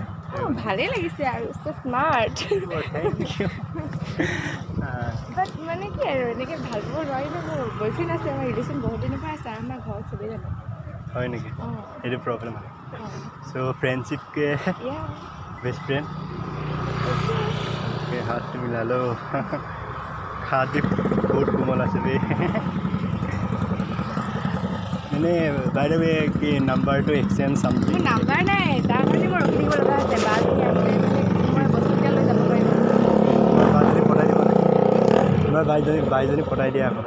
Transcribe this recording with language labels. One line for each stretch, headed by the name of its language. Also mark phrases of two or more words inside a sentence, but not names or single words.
Assamese: ভালেই লাগিছে আৰু
English: smart but
Assamese: মানে কি আৰু এনেকৈ ভাল পাব নোৱাৰি ন মোৰ বয়ফ্ৰেণ্ড আছে আমাৰ ৰিলেশ্যন বহুত দিনৰ পৰা আছে আৰু আমাৰ ঘৰত চবেই জানে হয় নেকি এইটো প্ৰব্লেম হয় চ' ফ্ৰেণ্ডশ্বিপকে
English: best friend
Hindi: ओके हाथ मिला लो हाथ भी बहुत कोमल
Assamese: আছে বে মানে
English: by the way
Assamese: কি নাম্বাৰটো
English: exchange something
Assamese: মোৰ নাম্বাৰ নাই তাৰ কাৰণে মই ৰখি থাকিব লগা হৈছে বাজনী আহিলে মই বস্তুকেইটা লৈ যাব পাৰিম বাজনী পঠাই দিব তোমাৰ বাইজনী পঠাই দিয়া আকৌ